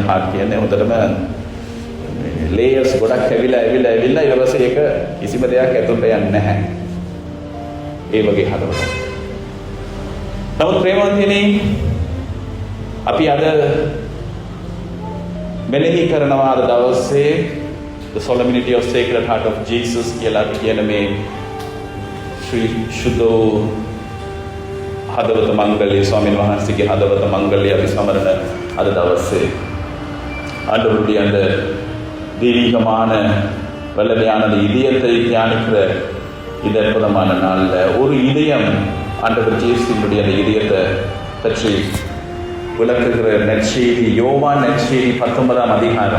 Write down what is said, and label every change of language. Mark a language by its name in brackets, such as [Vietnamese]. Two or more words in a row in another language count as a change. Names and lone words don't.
[Sinhala] හાર્ඩ් කියන්නේ හොඳටම ලේයර්ස් ගොඩක් ඇවිල්ලා ඊට පස්සේ ඒක කිසිම දෙයක් ඇතුළට යන්නේ නැහැ. ඒ වගේ හදවතක්. නමුත් ප්‍රේමවන්තයනි, අපි අද මෙලෙහි කරනවා අද දවසේ [English] the solemnity of Sacred Heart of Jesus [Sinhala] කියලා කියන මේ ශ්‍රී සුදෝ හදවත මංගල්‍ය, ස්වාමීන් වහන්සේගේ හදවත මංගල්‍ය අපි සමරන අද දවසේ [Tamil] ஆண்டவருடைய அந்த தெய்வீகமான வல்லமையான இதயத்தை தியானிக்கிற இந்த அற்புதமான நாளில் ஒரு இதயம் ஆண்டவர் இயேசுவினுடைய அந்த இதயத்தை பற்றி விளக்குகிற நற்செய்தி, யோவான் நற்செய்தி 19ஆம் அதிகாரம்.